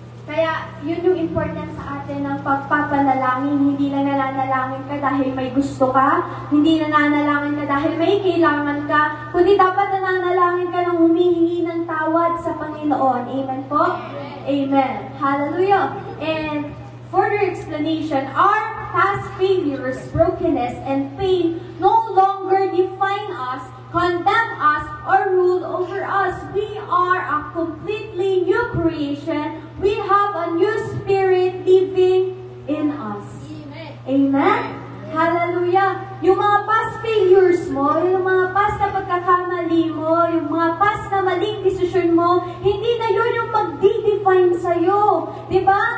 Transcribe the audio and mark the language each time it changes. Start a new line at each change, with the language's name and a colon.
Filipino: Kaya, yun yung important sa atin ng pagpapanalangin. Hindi lang nananalangin ka dahil may gusto ka. Hindi nananalangin ka dahil may kailangan ka. Kundi dapat nananalangin ka ng humihingi ng tawad sa Panginoon. Amen po? Amen. Hallelujah!
English: And further explanation, our past failures, brokenness, and pain no longer define us, condemn us, or rule over us. We are a completely new creation. We have a new spirit living in us. Amen. Amen? Hallelujah!
Filipino: Yung mga past failures mo, yung mga past na pagkakamali mo, yung mga past na maling desisyon mo, hindi na yun yung mag-define sa'yo. Diba?